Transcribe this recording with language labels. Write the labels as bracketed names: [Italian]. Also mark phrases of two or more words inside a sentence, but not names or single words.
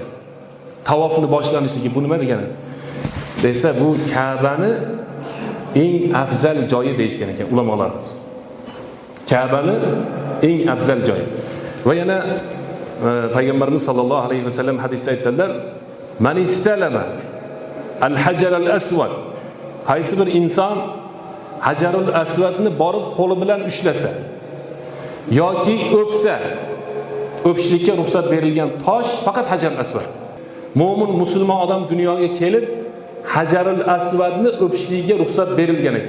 [Uzbek] Tavofni boshlanishligi bu nima degani? Desa, bu Ka'bani eng afzal joyi deyishgan ekan ulamolarimiz. Ka'bani eng afzal joyi. Va yana payg'ambarimiz [Arabic] صلى الله عليه وسلم [Uzbek] hadisda aytdilar: [Arabic] "من استلم الحجر الأسود." [Uzbek] Qaysi bir inson Hajarul Aswadni borib qo'li bilan ushlasa yoki o'psa, o'pishlikka ruxsat berilgan tosh faqat Hajarul Aswad. Mo'min musulmon odam dunyoga kelib Hajarul Aswadni o'pishligiga ruxsat berilgan ekan.